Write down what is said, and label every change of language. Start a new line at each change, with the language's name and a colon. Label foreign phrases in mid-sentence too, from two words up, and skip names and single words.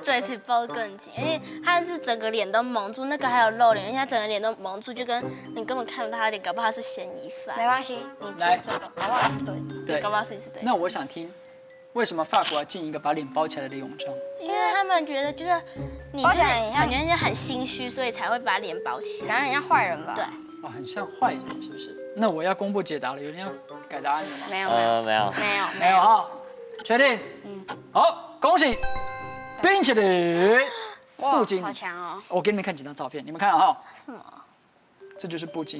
Chinese: 對，是包得更緊，而且他是整個臉都蒙住，那個還有露臉，而且他整個臉都蒙住，就跟你根本看不到他的臉，搞不好他是嫌疑犯。沒關係，你做這個，搞不好是對的。對，搞不好是對的。那我想聽，為什麼法國要進一個把臉包起來的泳裝？因為他們覺得就是你就是感覺很心虛，所以才會把臉包起來，感覺很像壞人吧？對。哦，很像壞人，是不是？那我要公布解答了，有人要改答案了嗎？沒有，沒有哈，確定？好，恭喜。冰淇淋，布基尼，好強哦！我給你們看幾張照片，你們看哈。什麼？這就是布基尼。